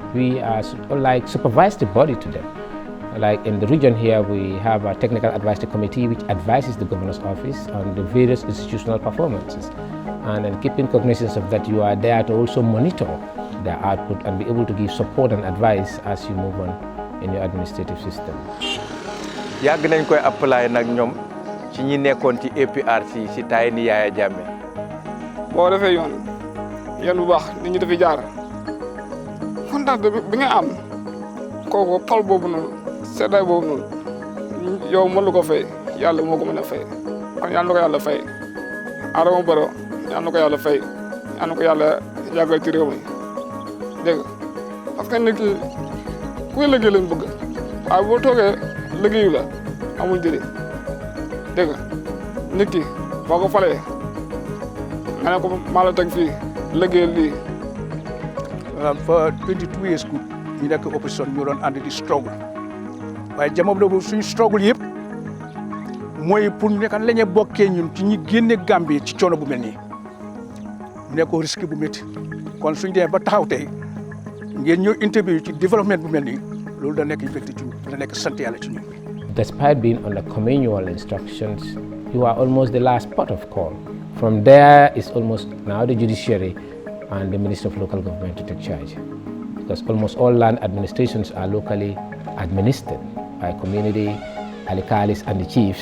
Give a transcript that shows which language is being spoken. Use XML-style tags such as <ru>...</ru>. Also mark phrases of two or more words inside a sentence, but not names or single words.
<en>We are like supervise the body to them. Like in the region here, we have a technical advisory committee which advises the governor's office on the various institutional performances. and then keeping cognizance of that, you are there to also monitor their output and be able to give support and advice as you move on in your administrative system.</en> <wo>yàgg nañ koy apply nag ñoom ci ñi nekkoon ci APRC si taay ni Yaya Jammeh. boo defee yoon bu baax nit ñi dafay jaar kontaan bi nga am kooku xol boobu noonu seddaay boobu noonu yow mën lu ko fay yàlla moo ko mën a fay kon yàlla na ko yàlla fay Adama Barrow yàlla na ko yàlla fay yàlla na ko yàlla yàggal ci réew mi dégg</wo> <fr>parce que</fr> <wo>nit ki kuy liggéey lañ bëgg waaye boo toogee liggéeyu la amul njëriñ dégg nit ki boo ko falee nga ne ko maa la teg fii liggéey lii.</wo> <en>for 22 years</en> <wo>ku ñu nekk opposition ñu doon ànd di struggle waaye jamono boobu suñu struggle yëpp mooy pour ñu nekk la ñu bokkee ñun ci ñi génne Gambie ci coono bu mel nii mu nekk risque bu métti kon suñu demee ba taxaw tey ngeen ñëw interview ci développement bu mel nii loolu da nekk effectif ci ñun da nekk sant yàlla ci ñun.</wo> <en>Despite being under communal instructions, you are almost the last port of call. From there is almost now the judiciary and the Minister of Local Government to take charge. Because almost all land administrations are locally administered by community, alikalis and the chiefs.</en>